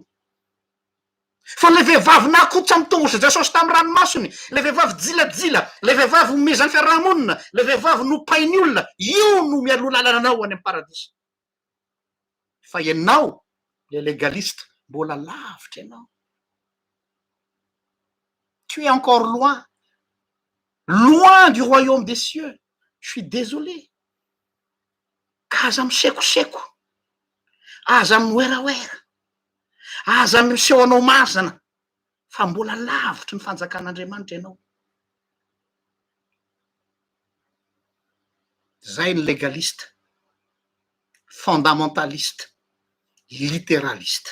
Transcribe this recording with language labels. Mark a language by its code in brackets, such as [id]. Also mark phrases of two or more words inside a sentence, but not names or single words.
[mg] Fa le vehivavy nakotra amy tongotry Jesosy tamy ranomasony, le vehivavy jilajila, le vehivavy omezany fiarahamonina, le vehivavy nopainy olona, io no mialoha lalana anao any amy paradisa. Fa ianao le légaliste mbola lavitra ianao. [fr] Tu es encore loin, loin du royaume des cieux. Je suis désolé. [mg] Aza misekoseko, aza mioeraoera, aza miseho anao masina, fa mbola lavitra ny fanjakan'Andriamanitra ianao. Zay ny [fr] légaliste, fondamentaliste, littéraliste.